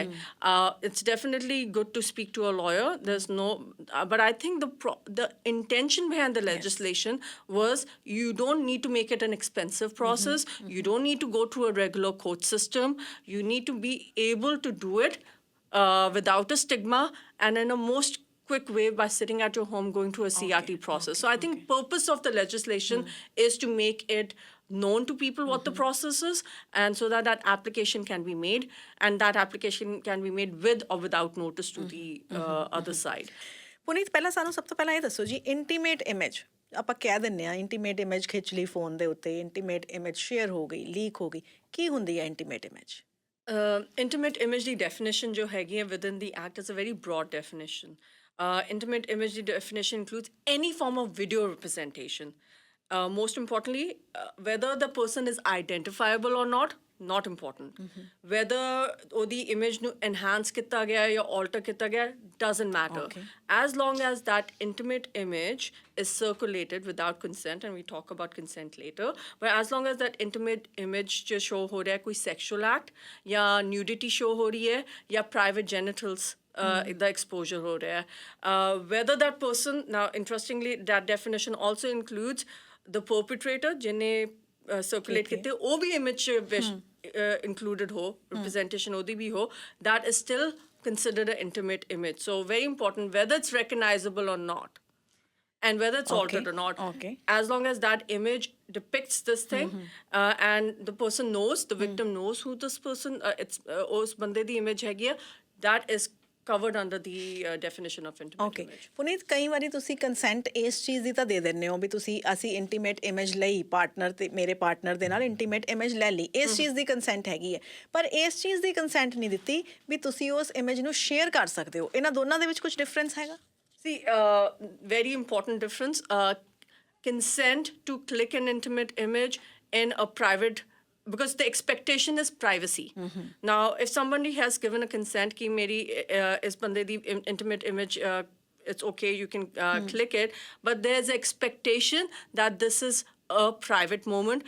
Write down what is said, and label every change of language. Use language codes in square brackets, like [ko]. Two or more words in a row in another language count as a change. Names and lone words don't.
[en] It's definitely good to speak to a lawyer. There's no, but I think the intention behind the legislation was you don't need to make it an expensive process. You don't need to go through a regular court system. You need to be able to do it without a stigma and in a most quick way by sitting at your home going through a CRT process. So I think purpose of the legislation is to make it known to people what the process is, and so that application can be made, and that application can be made with or without notice to the other side. [pa] ਪੁਨੀਤ ਪਹਿਲਾਂ ਸਾਨੂੰ ਸਭ ਤੋਂ ਪਹਿਲਾਂ ਇਹ ਦੱਸੋ ਜੀ [en] intimate image [pa] ਆਪਾਂ ਕਹਿ ਦਿੰਦੇ ਆ [en] intimate image [pa] ਖਿੱਚ ਲਈ ਫੋਨ ਦੇ ਉੱਤੇ [en] intimate image [pa] ਸ਼ੇਅਰ ਹੋ ਗਈ ਲੀਕ ਹੋ ਗਈ ਕੀ ਹੁੰਦੀ ਹੈ [en] intimate image Intimate image ਦੀ definition [pa] ਜੋ ਹੈਗੀ ਹੈ [en] within the act is a very broad definition. Intimate image ਦੀ definition includes any form of video representation. Most importantly, whether the person is identifiable or not important. [pa] Whether ਉਹਦੀ image ਨੂੰ enhance ਕੀਤਾ ਗਿਆ ਜਾਂ alter ਕੀਤਾ ਗਿਆ [en] doesn't matter. As long as that intimate image is circulated without consent, and we talk about consent later, but as long as that intimate image [pa] ਚ show ਹੋ ਰਿਹਾ ਕੋਈ [en] sexual act ਜਾਂ nudity show [pa] ਹੋ ਰਹੀ ਹੈ ਜਾਂ [en] private genitals the exposure [pa] ਹੋ ਰਿਹਾ ਹੈ. [en] Whether that person, now interestingly that definition also includes the perpetrator [pa] jinne circulate kitte oh bhi [en] image included ho representation [pa] ਓਹਦੀ ਭੀ ਹੋ, [en] that is still considered an intimate image. So very important whether it's recognizable or not, and whether it's altered or not. As long as that image depicts this thing and the person knows, the victim knows who this person it's [pa] ਉਸ ਬੰਦੇ ਦੀ image ਹੈ ਹੈ, [en] that is covered under the definition of intimate image. [pa] ਪੁਨੀਤ ਕਈ ਵਾਰੀ ਤੁਸੀਂ ਕੰਸੈਂਟ ਇਸ ਚੀਜ਼ ਦੀ ਤਾਂ ਦੇ ਦਿੰਦੇ ਹੋ ਵੀ ਤੁਸੀਂ ਅਸੀਂ [en] intimate image [pa] ਲਈ ਪਾਰਟਨਰ ਤੇ ਮੇਰੇ ਪਾਰਟਨਰ ਦੇ ਨਾਲ [en] intimate image [pa] ਲੈ ਲਈ ਇਸ ਚੀਜ਼ ਦੀ ਕੰਸੈਂਟ ਹੈਗੀ ਹੈ ਪਰ ਇਸ ਚੀਜ਼ ਦੀ ਕੰਸੈਂਟ ਨਹੀਂ ਦਿੱਤੀ ਵੀ ਤੁਸੀਂ ਉਸ ਇਮੇਜ ਨੂੰ ਸ਼ੇਅਰ ਕਰ ਸਕਦੇ ਹੋ ਇਹਨਾਂ ਦੋਨਾਂ ਦੇ ਵਿੱਚ ਕੁਝ ਡਿਫਰੈਂਸ ਹੈਗਾ [en] See, very important difference. Consent to click an intimate image in a private, because the expectation is privacy. Now, if somebody has given a consent [pa] ਕਿ ਮੇਰੀ ਇਸ ਬੰਦੇ ਦੀ [en] intimate image, it's okay, you can click it, but there's an expectation that this is a private moment.